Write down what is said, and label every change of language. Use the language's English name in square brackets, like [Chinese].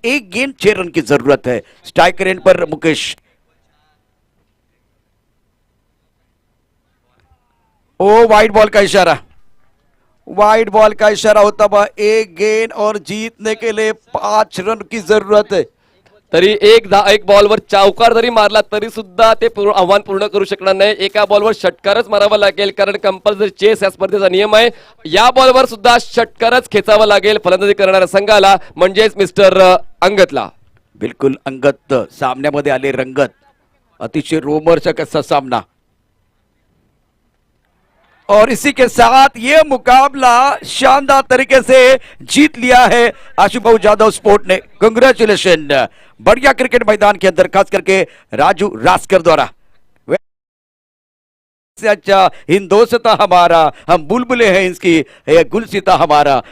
[Hindi] 1 गेंद 6 रन की जरूरत है। स्ट्राइक रेट पर मुकेश, ओ वाइड बॉल का इशारा, वाइड बॉल का इशारा होता हुआ 1 गेंद और जीतने के लिए 5 रन की जरूरत है। [Marathi] तरी एक बॉलवर चौकार जरी मारला तरी सुद्धा ते आव्हान पूर्ण करू शकणार नाही। एका बॉलवर षटकारच मारावा लागेल कारण कंपल्सरी चेस या स्पर्धेचा नियम आहे। या बॉलवर सुद्धा षटकारच खेचावा लागेल फलंदाजी करणाऱ्या संघाला, म्हणजेच मिस्टर अंगतला। बिल्कुल अंगत सामन्यामध्ये आले रंगत, अतिशय रोमहर्षक असा सामना। [Hindi] और इसी के साथ ये मुकाबला शानदार तरीके से जीत लिया है आशुभाऊ जाधव स्पोर्ट ने। कांग्रेचुलेशन, बढ़िया क्रिकेट मैदान के अंदर खास करके राजू रासकर द्वारा। अच्छा हिंदोस्ता हमारा, हम बुलबुले हैं इसकी, गुलसिता हमारा।